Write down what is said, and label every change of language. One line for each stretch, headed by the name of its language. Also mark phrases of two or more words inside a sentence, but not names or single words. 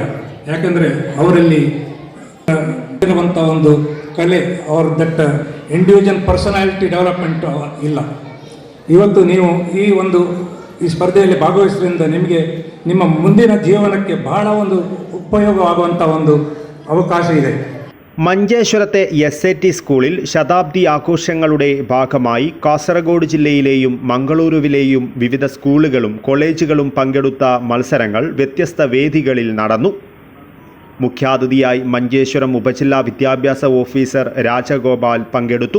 Kannada: ಯಾಕಂದರೆ ಅವರಲ್ಲಿ ಇರುವಂಥ ಒಂದು ಕಲೆ, ಅವರ
English: that individual personality development
Kannada: ಇಲ್ಲ. ಇವತ್ತು ನೀವು ಈ ಸ್ಪರ್ಧೆಯಲ್ಲಿ ಭಾಗವಹಿಸೋದ್ರಿಂದ ನಿಮಗೆ ನಿಮ್ಮ ಮುಂದಿನ ಜೀವನಕ್ಕೆ ಬಹಳ ಒಂದು ಉಪಯೋಗವಾಗುವಂಥ ಒಂದು ಅವಕಾಶ ಇದೆ.
Malayalam: മഞ്ചേശ്വരത്തെ SAT സ്കൂളിൽ ശതാബ്ദി ആഘോഷങ്ങളുടെ ഭാഗമായി കാസർഗോഡ് ജില്ലയിലെയും മംഗളൂരുവിലെയും വിവിധ സ്കൂളുകളും കോളേജുകളും പങ്കെടുത്ത മത്സരങ്ങൾ വ്യത്യസ്ത വേദികളിൽ നടന്നു. മുഖ്യാതിഥിയായി മഞ്ചേശ്വരം ഉപജില്ലാ വിദ്യാഭ്യാസ ഓഫീസർ രാജഗോപാൽ പങ്കെടുത്തു.